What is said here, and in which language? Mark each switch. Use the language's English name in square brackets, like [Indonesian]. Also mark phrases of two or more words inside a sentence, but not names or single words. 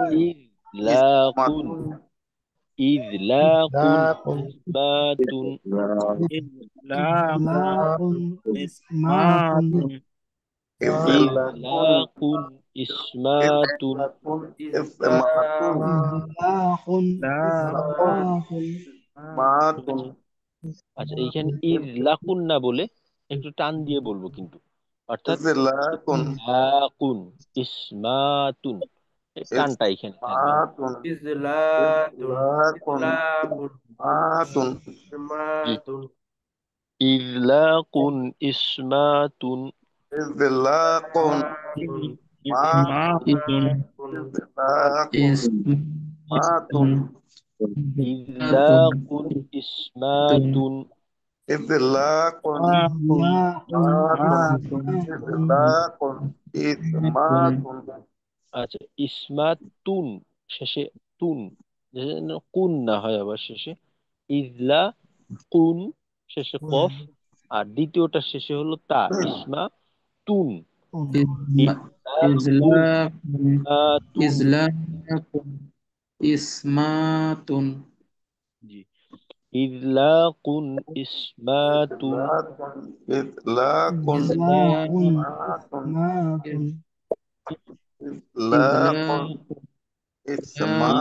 [Arabic] ইজলাকুন ইসমাতুন ইজলাকুন ইসলাকুন ইসমাতুন إذلاق إصمات إذلاق إصمات إذلاق إصمات ইসলাম إذلاق إصمات মাতুন [Bangla] আচ্ছা, এইখানে ইজলাকুন না বলে একটু টান দিয়ে বলবো কিন্তু, অর্থাৎ [Arabic] ইসলাকুন إذلاق إصمات, [Bangla] এই টানটা এখানে থাকবে। [Arabic] ইসমাতুন ইজলাতুন ইসলাকুন ইসলামুন মাতুন [Bangla] জি। [Arabic] ইসমাতুন إذلاق إصمات إذلاق مات ইসমাতুন إذلاق مات إذلاق إصمات ইসলাকুন ইজলাকুন মাতুন ইসমাতুন إذلاق إصمات [Bangla] আচ্ছা, ইসমাতুন শেষে তুন, যেন কুন না হয় আবার শেষে। ইজলা কুন শেষে কফ, আর দ্বিতীয়টা শেষে হলো তা, ইসমা তুন। [Arabic] إزلاق তুন। إزلاق إسمات [Bangla] জি, [Arabic] إذلاق إصمات. إطلاق إزلاق إطلاق إزلاق